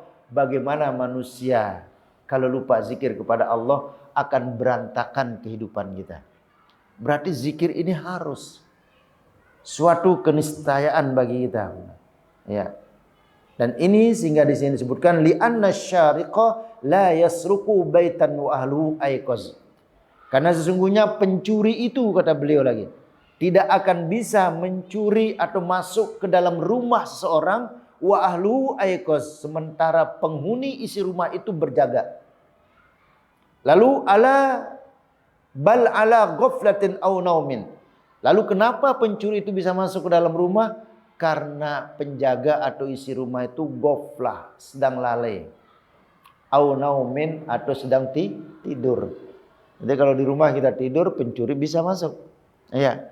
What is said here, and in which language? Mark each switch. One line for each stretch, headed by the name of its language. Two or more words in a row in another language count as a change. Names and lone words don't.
Indonesian: Bagaimana manusia kalau lupa zikir kepada Allah, akan berantakan kehidupan kita. Berarti zikir ini harus suatu keniscayaan bagi kita. Ya. Dan ini sehingga di sini disebutkan
Arabic: لأن السارق لا يسرق بيتا وأهله أيقاظ.
Indonesian: Karena sesungguhnya pencuri itu, kata beliau lagi, tidak akan bisa mencuri atau masuk ke dalam rumah seseorang
Arabic: وأهله أيقاظ,
Indonesian: sementara penghuni isi rumah itu berjaga.
Arabic: Lalu بل على غفلة أو نوم.
Indonesian: Lalu kenapa pencuri itu bisa masuk ke dalam rumah? Karena penjaga atau isi rumah itu ghaflah, sedang lalai.
Arabic: أو نوم,
Indonesian: atau sedang tidur. Jadi kalau di rumah kita tidur, pencuri bisa masuk. Iya.